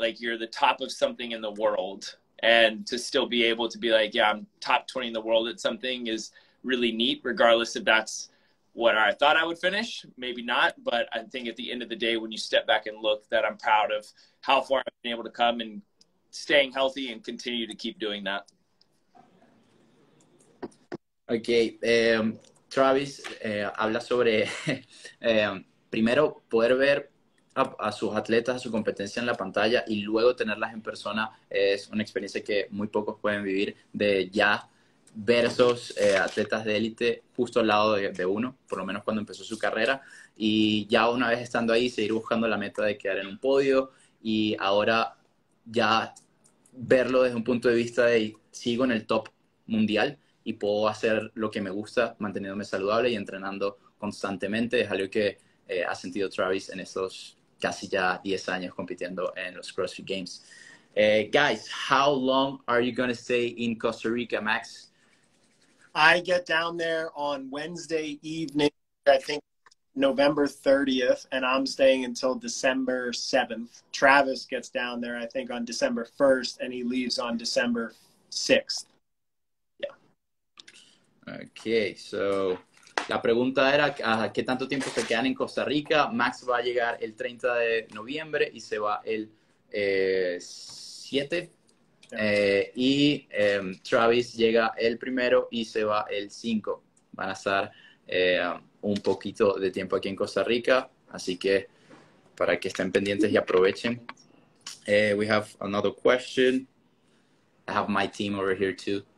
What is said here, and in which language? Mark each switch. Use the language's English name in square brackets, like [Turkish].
[English] Like you're the top of something in the world, and to still be able to be like, yeah, I'm top 20 in the world at something is really neat, regardless if that's what I thought I would finish, maybe not. But I think at the end of the day, when you step back and look, that I'm proud of how far I've been able to come and staying healthy and continue to keep doing that. [Spanish] Ok, Travis habla sobre, primero, poder ver a sus atletas, a su competencia en la pantalla y luego tenerlas en persona. Es una experiencia que muy pocos pueden vivir, de ya ver esos atletas de élite justo al lado de uno, por lo menos cuando empezó su carrera, y ya una vez estando ahí, seguir buscando la meta de quedar en un podio, y ahora ya verlo desde un punto de vista de sigo en el top mundial y puedo hacer lo que me gusta manteniéndome saludable y entrenando constantemente. Es algo que ha sentido Travis en estos casi ya 10 años compitiendo en los CrossFit Games. [English] Guys, how long are you going to stay in Costa Rica, Max? I get down there on Wednesday evening, I think November 30th, and I'm staying until December 7th. Travis gets down there, I think, on December 1st, and he leaves on December 6th. Yeah. [Spanish] Okay, so la pregunta era ¿qué tanto tiempo se quedan en Costa Rica? Max va a llegar el 30 de noviembre y se va el 7. Y Travis llega el 1 y se va el 5. Van a estar un poquito de tiempo aquí en Costa Rica, así que para que estén pendientes y aprovechen. [English] We have another question. I have my team over here too.